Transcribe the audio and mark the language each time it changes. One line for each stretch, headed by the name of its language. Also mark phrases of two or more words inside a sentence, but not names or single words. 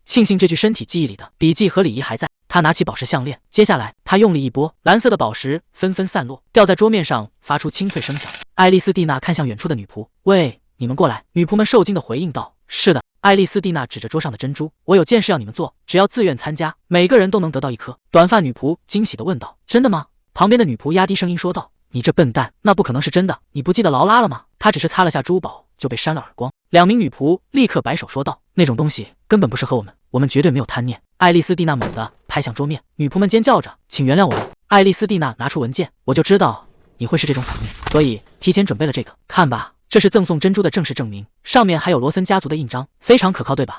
Chinese: 慶幸這具身體記憶裡的筆記和禮儀還在。她拿起寶石項鏈，接下來她用力一撥，藍色的寶石紛紛散落，掉在桌面上，發出清脆聲響。愛麗絲蒂娜看向遠處的女僕：“喂，你們過來。” 女僕們受驚地回應道：“是的。”愛麗絲蒂娜指着桌上的珍珠：“我有件事要你們做，只要自願參加，每個人都能得到1顆。” 短髮女僕驚喜地問道：“真的嗎？” 旁邊的女僕壓低聲音說道：“你這笨蛋，那不可能是真的！你不記得勞拉了嗎？她只是擦了下珠寶就被扇了耳光。”2名女僕立刻擺手說道：“那種東西根本不適合我們，我們絕對沒有貪念。” 愛麗絲蒂娜猛地拍向桌面，女僕們尖叫着：“請原諒我們！” 愛麗絲蒂娜拿出文件：“我就知道你會是這種反應，所以提前準備了這個。看吧，這是贈送珍珠的正式證明，上面還有羅森家族的印章，非常可靠，對吧？”